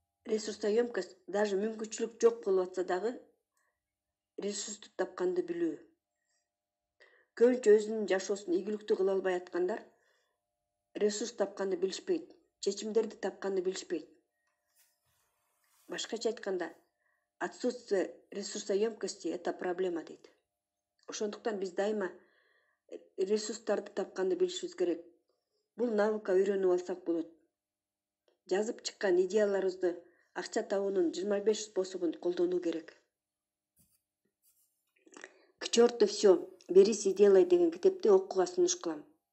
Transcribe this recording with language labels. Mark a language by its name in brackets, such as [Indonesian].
[Russian] Ресурсоемкость даже [Kyrgyz] мүмкүнчүлүк жок болуп атса дагы ресурсту тапканды билүү. Көбүнчө өзүнүн жашоосун ийгиликтүү кыла албай аткандар ресурс тапканды билишпейт, чечимдерди тапканды билишпейт. Башкача айтканда, [Russian] отсутствие ресурсоемкости – это проблема дейт. [Kyrgyz] Ошондуктан биз дайыма ресурстарды тапканды билишибиз керек. Бул навыкка үйрөнүп алсак болот. Жазып чыккан идеяларыбызды акча табуунун 25 способун колдонуу керек. [Russian] К черту все, берись и делай [Kyrgyz] деген китепти окууга сунуш кылам.